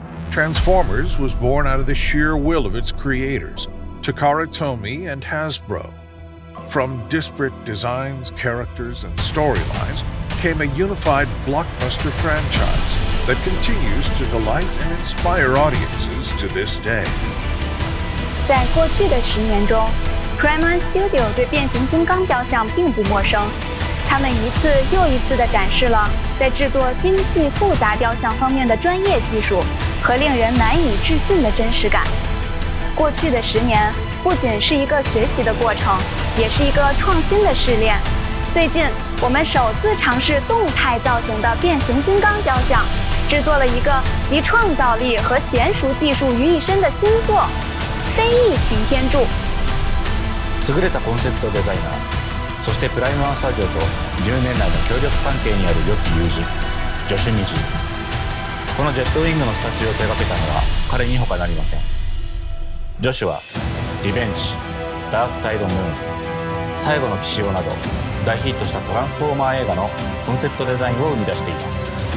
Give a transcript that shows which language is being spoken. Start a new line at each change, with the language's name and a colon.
English: Transformers was born out of the sheer will of its creators, Takara Tomy and Hasbro. From disparate designs, characters, and storylines came a unified blockbuster franchise that continues to delight and inspire audiences to this day.
Chinese: 在过去的10年中 ，Prime One Studio 对变形金刚雕像并不陌生，他们一次又一次地展示了在制作精细复杂雕像方面的专业技术和令人难以置信的真实感。过去的10年不仅是一个学习的过程，也是一个创新的试炼。最近，我们首次尝试动态造型的变形金刚雕像，制作了一个集创造力和娴熟技术于一身的新作。非疫擎天柱。
Japanese: 優れたコンセプトデザイナー、そしてプライムワンスタジオと10年来の協力関係にある良き友人、ジョシュ・ニジー。このジェットウィングのスタチューを手掛けたのは彼に他なりません。ジョシュはリベンジ、ダークサイドムーン、最後の騎士王など大ヒットしたトランスフォーマー映画のコンセプトデザインを生み出しています。